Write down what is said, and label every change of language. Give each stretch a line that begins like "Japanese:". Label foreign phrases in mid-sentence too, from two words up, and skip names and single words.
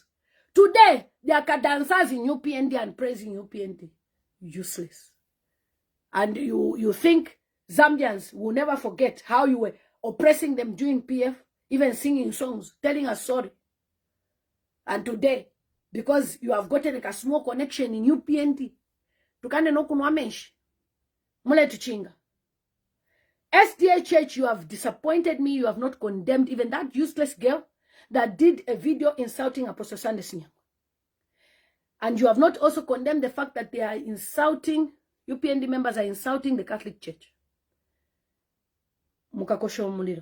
English: Today, there are dancers in UPND and praising UPND. Useless. And you think Zambians will never forget how you were oppressing them during PF, even singing songs, telling us sorry. And today, because you have gotten like a small connection in UPND,
Bemba: tukane no kunwa menshi. Mule tuchinga.
English: SDA Church, you have disappointed me. You have not condemned even that useless girl that did a video insulting Apostle Sunday Senior. And you have not also condemned the fact that they are insulting, UPND members are insulting the Catholic Church.
Bemba: Mukakosho muliro.